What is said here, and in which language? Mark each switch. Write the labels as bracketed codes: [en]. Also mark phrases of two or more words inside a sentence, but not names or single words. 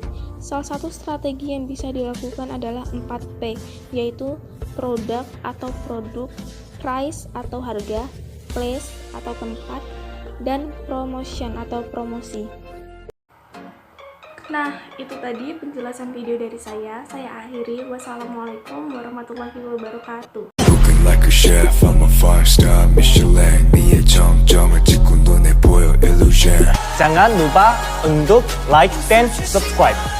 [id] Salah satu strategi yang bisa dilakukan adalah 4P, yaitu produk atau produk, price atau harga, place atau tempat, dan promotion atau promosi. Nah, itu tadi penjelasan video dari saya. Saya akhiri. [ar] والسلام عليكم ورحمة الله وبركاته. [en] Like a chef, I'm a 5-star Michelin. [ko] 네의 정점을 찍고 눈에 보여 illusion. [id] Jangan lupa untuk like dan subscribe.